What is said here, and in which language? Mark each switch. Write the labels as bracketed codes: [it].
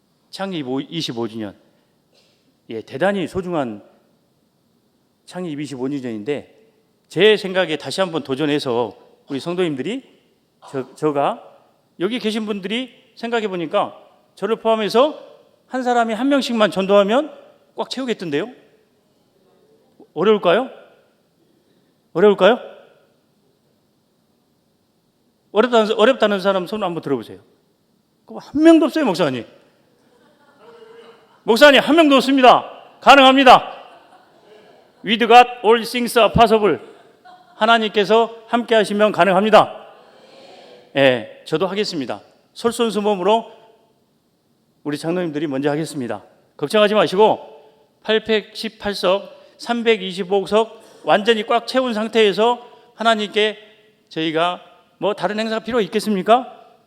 [ko] 창립 25주년. 예, 대단히 소중한 창립 25주년인데 제 생각에 다시 한번 도전해서 우리 성도님들이 저가 여기 계신 분들이 생각해 보니까 저를 포함해서 한 사람이 한 명씩만 전도하면 꽉 채우겠던데요? 어려울까요? 어렵다는 사람 손 한번 들어보세요. 한 명도 없어요, 목사님. 목사님 한 명도 없습니다. 가능합니다. [en] With God all things are possible. [ko] 하나님께서 함께 하시면 가능합니다. 예, 저도 하겠습니다. 솔선수범으로 우리 장로님들이 먼저 하겠습니다. 걱정하지 마시고 818석, 325석 완전히 꽉 채운 상태에서 하나님께 저희가 다른 행사가 필요가 있겠습니까?